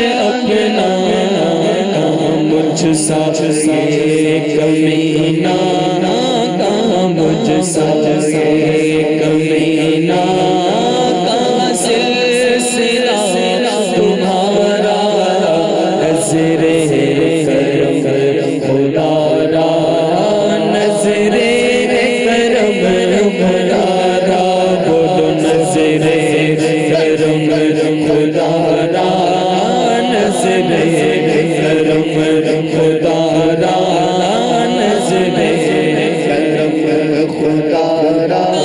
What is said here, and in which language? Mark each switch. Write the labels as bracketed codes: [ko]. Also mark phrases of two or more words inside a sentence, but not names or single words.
[ur] اپنا مجھ سا یہ کمینہ مجھ سا یہ کمینہ کا سلسلہ تمہارا [fa] نظر کرم خدا را نظر کرم خدا را بولو نظر کرم خدا را نظر کرم خدا را نظر کرم خدا را